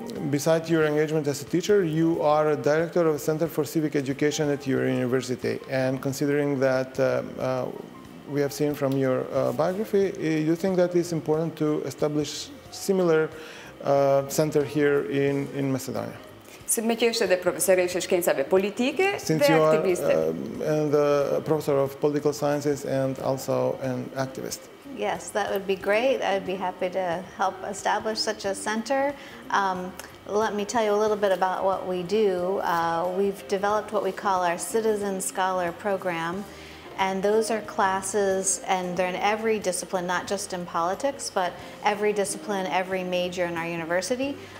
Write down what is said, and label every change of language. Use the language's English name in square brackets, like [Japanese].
[English] Besides your engagement as a teacher, you are a director of a Center for Civic Education at your university. And considering that we have seen from your biography, you think that it's important to establish similar center here in Macedonia? [Albanian] Me që është edhe profesoreshe shkencave politike dhe aktiviste. [English] And the professor of political sciences and also an activist. Yes, that would be great. I would be happy to help establish such a center. Let me tell you a little bit about what we do. We've developed what we call our Citizen Scholar program, and those are classes, and they're in every discipline, not just in politics, but every discipline, every major in our university.